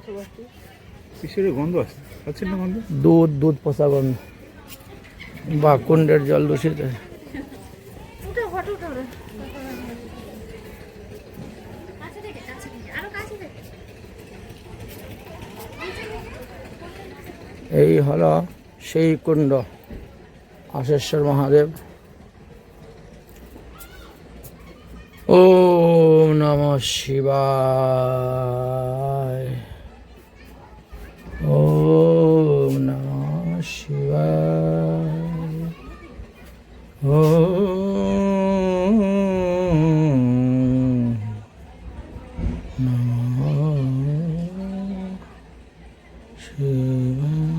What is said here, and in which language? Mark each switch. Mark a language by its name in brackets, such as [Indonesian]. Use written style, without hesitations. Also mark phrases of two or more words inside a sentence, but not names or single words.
[Bangla] দুধ পোষা গন্ধ, বা কুণ্ডের জল দূষিত। এই হলো সেই কুণ্ড, আশেশ্বর মহাদেব। [Sanskrit] ওম নমঃ শিবায়। ওম নমঃ শিবায়। ওম নমঃ শিবায়।